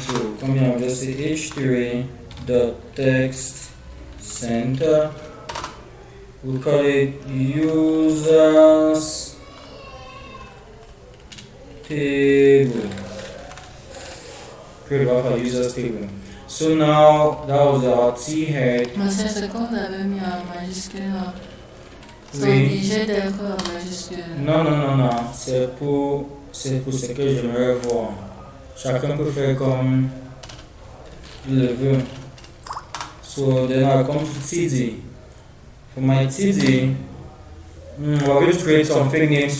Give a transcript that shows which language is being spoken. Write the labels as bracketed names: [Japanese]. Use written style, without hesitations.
[English] So come here and just say h3.text center. We'll call it users table. Create our users table. So now that was our T head. [French] Mais c'est comme vous avez mis en majuscule. Oui. Sont obligés d'être en majuscule. Non. C'est pour ce que j'aimerais voir. Chacun peut faire comme il le veut. [English] So then I'll come to TD. For my TD, we're going to create some fake names.